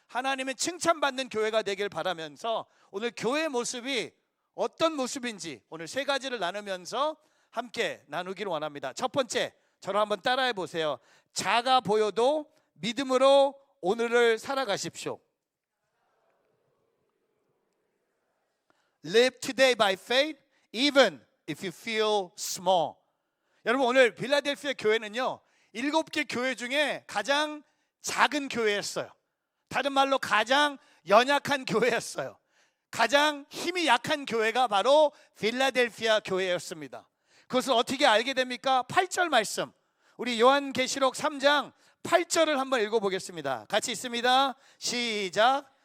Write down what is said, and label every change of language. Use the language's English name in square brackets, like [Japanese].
[Korean] 하나님의 칭찬받는 교회가 되길 바라면서 오늘 교회 모습이 어떤 모습인지 오늘 세 가지를 나누면서 함께 나누기를 원합니다. 첫 번째, 저를 한번 따라해 보세요. 작아 보여도 믿음으로 오늘을 살아가십시오. [English] Live today by faith, even if you feel small. [Korean] 여러분, 오늘 필라델피아 교회는요 7개 교회 중에 가장 작은 교회였어요. 다른 말로 가장 연약한 교회였어요. 가장 힘이 약한 교회가 바로 필라델피아 교회였습니다. 그것을 어떻게 알게 됩니까? 8절 말씀, 우리 요한계시록 3장 8절을 한번 읽어보겠습니다. 같이 있습니다. 시작.